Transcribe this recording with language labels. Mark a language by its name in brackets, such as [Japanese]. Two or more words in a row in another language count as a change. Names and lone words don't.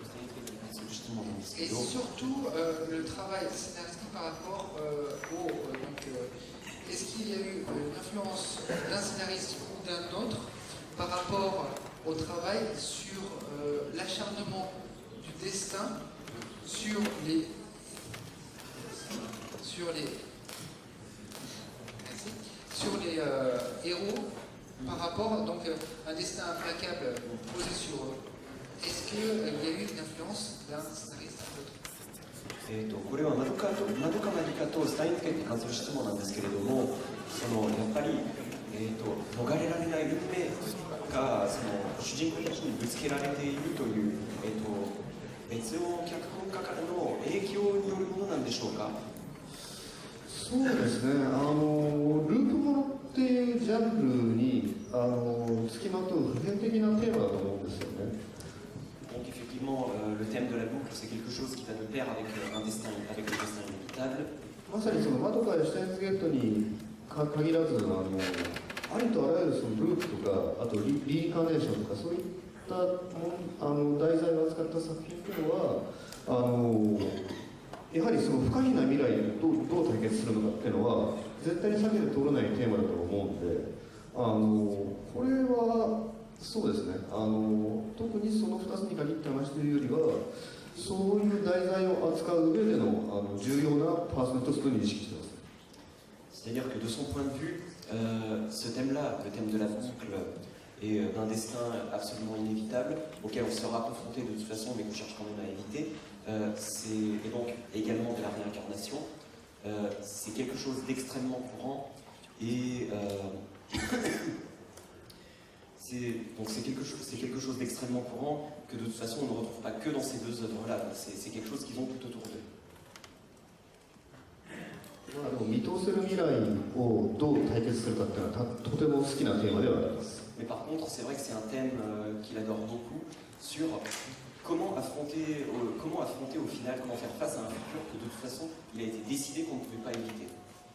[French] le travail scénaristique par rapport est-ce qu'il y a eu une influence d'un scénariste ou d'un autre par rapport au travail sur l'acharnement du destin sur les héros par rapport donc un destin implacable posé sur eux. Est-ce qu'il y a eu une influence d'un scénariste à l'autre? [Japanese] これはマドカマギカとスタインズゲートに関する質問なんですけれども、やっぱり、逃れられない運命が主人公たちにぶつけられているという、別の脚本家からの影響によるものなんでしょうか。そうですね、ループものっていうジャンルに付きまとう普遍的なテーマだと思うんですよね。 [French] Donc effectivement, le thème de la boucle, c'est quelque chose qui va de pair avec un destin, avec le destin inévitable. [Japanese] まさにそのマドカやシュタインズゲートに限らずありとあらゆるそのループとか、あとリインカーネーションとか、そういった題材を扱った作品というのはやはりその不可避な未来をどう対決するのかっていうのは絶対に避けて通らないテーマだと思うんで、これはそうですね、特にその2つに限って話しているよりは、そういう題材を扱う上での重要なパーソナルとして認識しています。 [French] C'est-à-dire que de son point de vue, ce thème-là, le thème de la boucle et d'un destin absolument inévitable, auquel on sera confronté de toute façon, mais qu'on cherche quand même à éviter, et donc également de la réincarnation, c'est quelque chose d'extrêmement courant et c'est quelque chose d'extrêmement courant que de toute façon on ne retrouve pas que dans ces deux œuvres-là, c'est quelque chose qui vont tout autour d'eux. [Japanese] 見通せる未来をどう対決するかっていうのはとても好きなテーマではあります。 [French] Mais par contre, c'est vrai que c'est un thème qu'il adore beaucoup sur comment affronter au final, comment faire face à un futur que de toute façon il a été décidé qu'on ne pouvait pas éviter.